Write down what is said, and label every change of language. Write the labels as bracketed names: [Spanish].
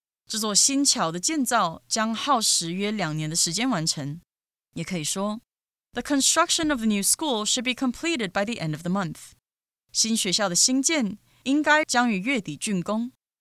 [Chinese] 这座新桥的建造将耗时约2年的时间完成。也可以说 [English] The construction of the new school should be completed by the end of the month. [Chinese] 新学校的新建应该将于月底竣工。